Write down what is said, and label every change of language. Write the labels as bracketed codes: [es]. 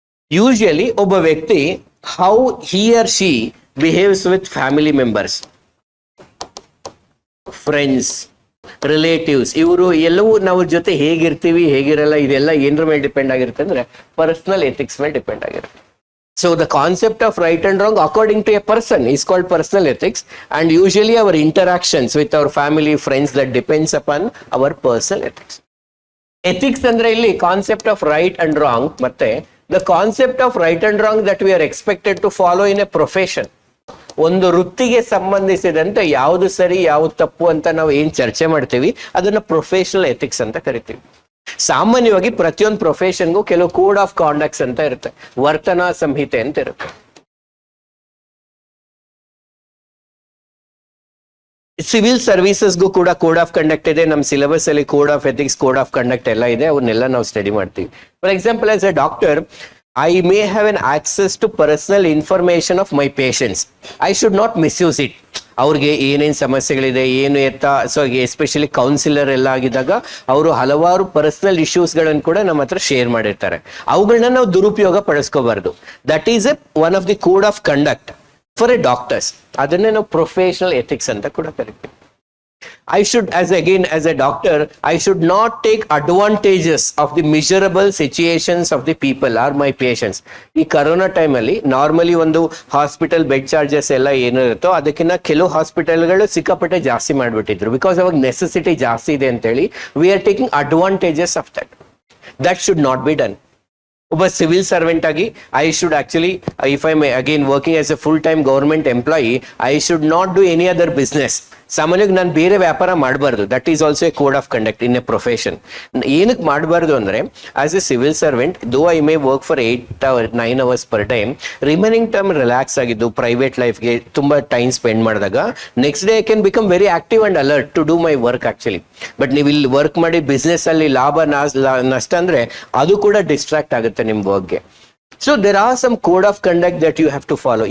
[kn] Usually ಒಬ್ಬ ವ್ಯಕ್ತಿ [en] how he or she behaves with family members, [kn] friends, relatives, ಇವರು ಎಲ್ಲವೂ ನಾವು ಜೊತೆ ಹೇಗಿರ್ತೀವಿ ಹೇಗಿರಲ್ಲ ಇದೆಲ್ಲ ಏನರ ಮೇಲೆ ಡಿಪೆಂಡ್ ಆಗಿರುತ್ತೆ ಅಂದ್ರೆ ಪರ್ಸನಲ್ ಎಥಿಕ್ಸ್ ಮೇಲೆ ಡಿಪೆಂಡ್ ಆಗಿರುತ್ತೆ. [en] So the concept of right and wrong according to a person is called personal ethics, and usually our interactions with our family, friends, that depends upon our personal ethics. Ethics [kn] andre illi [en] concept of right and wrong [kn] matte [en] the concept of right and wrong that we are expected to follow in a profession. [kn] ಒಂದು ವೃತ್ತಿಗೆ ಸಂಬಂಧಿಸಿದಂತೆ ಯಾವುದು ಸರಿ ಯಾವುದು ತಪ್ಪು ಅಂತ ನಾವು ಏನ್ ಚರ್ಚೆ ಮಾಡ್ತೀವಿ ಅದನ್ನ ಪ್ರೊಫೆಷನಲ್ ಎಥಿಕ್ಸ್ ಅಂತ ಕರಿತೀವಿ. ಸಾಮಾನ್ಯವಾಗಿ ಪ್ರತಿಯೊಂದು ಪ್ರೊಫೆಷನ್ಗೂ ಕೆಲವು ಕೋಡ್ ಆಫ್ ಕಾಂಡಕ್ಟ್ಸ್ ಅಂತ ಇರುತ್ತೆ, ವರ್ತನಾ ಸಂಹಿತೆ ಅಂತ ಇರುತ್ತೆ. ಸಿವಿಲ್ ಸರ್ವಿಸಸ್ಗೂ ಕೂಡ ಕೋಡ್ ಆಫ್ ಕಂಡಕ್ಟ್ ಇದೆ. ನಮ್ಮ ಸಿಲೆಬಸ್ ಅಲ್ಲಿ code of ethics, code of conduct ಎಲ್ಲ ಇದೆ, ಅವನ್ನೆಲ್ಲ ನಾವು ಸ್ಟಡಿ ಮಾಡ್ತೀವಿ. [en] For example, as a doctor I may have an access to personal information of my patients. I should not misuse it. [kn] ಅವ್ರಿಗೆ ಏನೇನು ಸಮಸ್ಯೆಗಳಿದೆ ಏನು ಎತ್ತ, ಸೊ ಎಸ್ಪೆಷಲಿ ಕೌನ್ಸಿಲರ್ ಎಲ್ಲ ಆಗಿದ್ದಾಗ ಅವರು ಹಲವಾರು ಪರ್ಸನಲ್ ಇಶ್ಯೂಸ್ಗಳನ್ನು ಕೂಡ ನಮ್ಮ ಹತ್ರ ಶೇರ್ ಮಾಡಿರ್ತಾರೆ. ಅವುಗಳನ್ನ ನಾವು ದುರುಪಯೋಗ ಪಡಿಸ್ಕೋಬಾರ್ದು. [en] That is one of the code of conduct for a doctors. [kn] ಅದನ್ನೇ ನಾವು ಪ್ರೊಫೆಷನಲ್ ಎಥಿಕ್ಸ್ ಅಂತ ಕೂಡ ಕರಿತೀವಿ. [en] I should, as a doctor, I should not take advantages of the miserable situations of the people or my patients. [kn] ಈ corona time ಅಲ್ಲಿ normally ಒಂದು hospital bed charges ಎಲ್ಲ ಏನಿರುತ್ತೋ ಅದಕ್ಕಿಂತ ಕೆಲವು ಹಾಸ್ಪಿಟಲ್ಗಳು ಸಿಕ್ಕಾಪಟ್ಟೆ ಜಾಸ್ತಿ ಮಾಡ್ಬಿಟ್ಟಿದ್ರು. [en] because [kn] ಅವಾಗ ನೆಸೆಸಿಟಿ ಜಾಸ್ತಿ ಇದೆ ಅಂತೇಳಿ [en] We are taking advantages of that. That should not be done. [kn] ಒಬ್ಬ ಸಿವಿಲ್ ಸರ್ವೆಂಟ್ ಆಗಿ [en] I should actually, if I may again working as a full time government employee, I should not do any other business. [kn] ಸಾಮಾನ್ಯವಾಗಿ ನಾನು ಬೇರೆ ವ್ಯಾಪಾರ ಮಾಡಬಾರ್ದು. [en] That is also a code of conduct in a profession. [kn] ಏನಕ್ಕೆ ಮಾಡಬಾರ್ದು ಅಂದ್ರೆ, [en] as a civil servant though I may work for 8-9 hours per time, remaining time [kn] relax ಆಗಿದ್ದು private ಲೈಫ್ಗೆ ತುಂಬಾ ಟೈಮ್ ಸ್ಪೆಂಡ್ ಮಾಡಿದಾಗ [en] Next day I can become very active and alert to do my work actually. [kn] But ನೀವು ಇಲ್ಲಿ work ಮಾಡಿ business ಅಲ್ಲಿ ಲಾಭ ನಷ್ಟ ಅಂದ್ರೆ ಅದು ಕೂಡ ಡಿಸ್ಟ್ರಾಕ್ಟ್ ಆಗುತ್ತೆ ನಿಮ್ ವರ್ಕ್ಗೆ. [en] So there are some code of conduct that you have to follow.